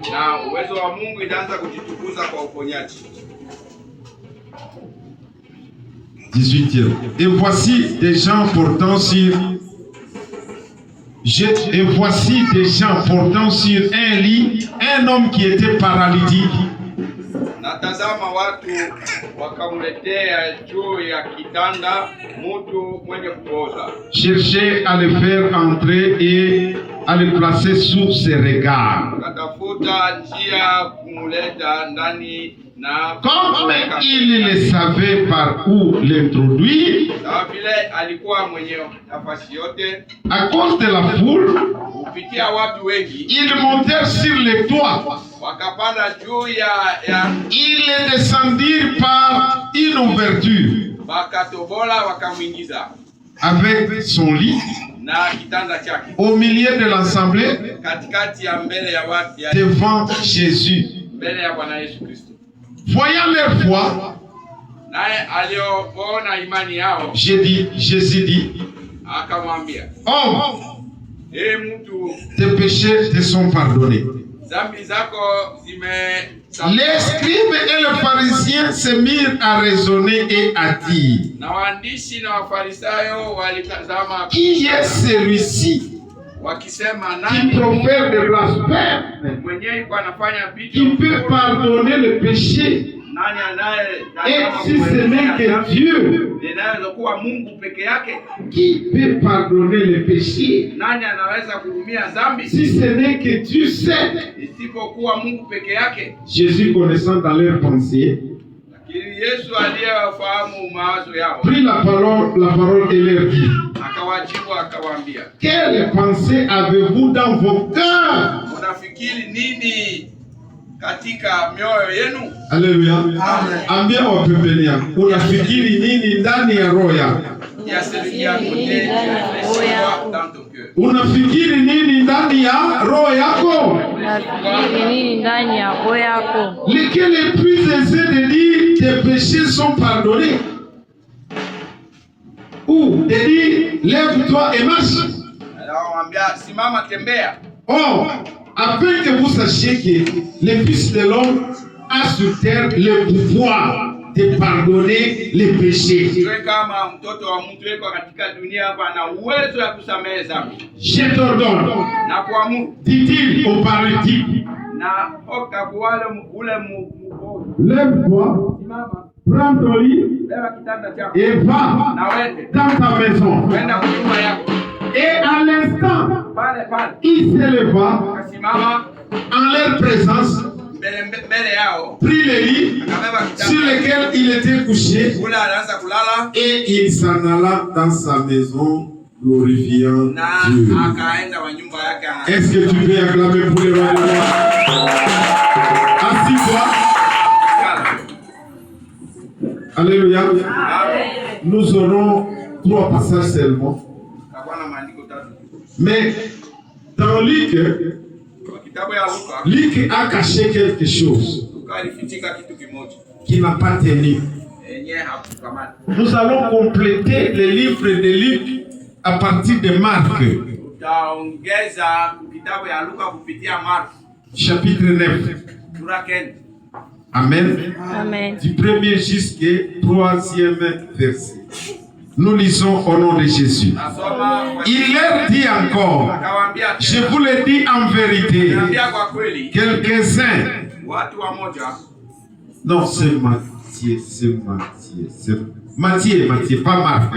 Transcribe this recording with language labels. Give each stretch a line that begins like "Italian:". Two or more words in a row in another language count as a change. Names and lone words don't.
French: 18e. Et voici des gens portant sur un lit un homme qui était paralytique.
Swahili: Natazama watu wakamletea juu ya kitanda mtu mwenye kupooza.
French: Cherchait à le faire entrer et à le placer sous ses regards.
Swahili: Katafuta njia kumuleta ndani na
French: comme il ne savait par où l'introduire,
Swahili: vile alikuwa mwenye nafasi yote,
French: à cause de la foule,
Swahili: kupitia watu wengi,
French: ils montèrent sur les toits.
Swahili: wakapanda juu ya
French: Ils descendirent par une ouverture
Swahili: wakatobola wakamwingiza
French: avec son lit
Swahili: na kitanda chake
French: au milieu de l'assemblée
Swahili: katikati ya mbele ya watu
French: devant Jésus.
Swahili: mbele ya Bwana Yesu Kristo.
French: Voyant leur foi,
Swahili: Naye aliona imani yao,
French: Jésus dit,
Swahili: akamwambia,
French: homme,
Swahili: mtu,
French: tes péchés te sont pardonnés.
Swahili: dhambi zako
French: Les scribes et les pharisiens se mirent à raisonner et à dire,
Swahili: na waandishi na wafarisayo walitazama
French: qui est celui-ci
Swahili: wakisema,
French: qui
Swahili: nani
French: profère des blasphèmes,
Swahili: mwenyewe alikuwa anafanya vitu,
French: qui peut pardonner le péché,
Swahili: nani
French: et si ce n'est que Dieu
Swahili: inaweza kuwa Mungu peke yake,
French: qui peut pardonner le péché,
Swahili: nani anaweza kuhurumia dhambi
French: si ce n'est que Dieu seul.
Swahili: isipokuwa Mungu peke yake?
French: Jésus, connaissant dans leurs pensées,
Swahili: Lakini Yesu aliyefahamu mawazo yao
French: prit la parole et leur dit,
Swahili: akawajibu akawaambia,
French: quelle pensée avez-vous dans vos cœurs?
Swahili: unafikiri nini katika mioyo yenu? Alléluia. Ambia wapembeni yako, unafikiri nini ndani ya roho yako? Unafikiri nini ndani ya roho yako? Unafikiri nini ndani ya roho yako?
French: Lequel est plus aisé de dire tes péchés sont pardonnés, ou de dire lève-toi et marche?
Swahili: Anamwambia simama, tembea.
French: Or, afin que vous sachiez que le Fils de l'homme a sur terre le pouvoir de pardonner les péchés.
Swahili: Iwe kama mtoto wa mtu yuko katika dunia hapa ana uwezo ya kusamehe dhambi.
French: Je t'ordonne,
Swahili: Na kuamuru,
French: dit-il au paralytique,
Swahili: na oka kuwale ule mgonjwa,
French: lève-toi,
Swahili: simama,
French: prends ton lit
Swahili: beba kitanda chako
French: et va
Swahili: na wende
French: dans ta maison.
Swahili: kwenda nyumba yako.
French: Et à l'instant,
Swahili: Pale
French: il se leva
Swahili: akasimama
French: en leur présence,
Swahili: mbele yao,
French: prit le lit
Swahili: akabeba
French: sur
Swahili: kitanda
French: lequel il était couché
Swahili: ule, anaanza kulala
French: et il s'en alla dans sa maison glorifiant
Swahili: na
French: Dieu.
Swahili: akaenda wa nyumba yake.
French: Est-ce que tu peux acclamer pour le roi de roi? Assis-toi. Alléluia. Nous aurons 3 passages seulement. Mais dans Luc a caché quelque chose qui n'a pas tenu. Nous allons compléter le livre de Luc à partir de Marc.
Swahili: Tutaongeza kitabu ya Luka kupitia Marko.
French: Chapitre 9.
Swahili: Sura 9. Amen. Amen.
French: Du premier jusqu'au 3e verset. Nous lisons au nom de Jésus. Il leur dit encore, je vous le dis en vérité, quelques-uns, non c'est Matthieu, pas Marc.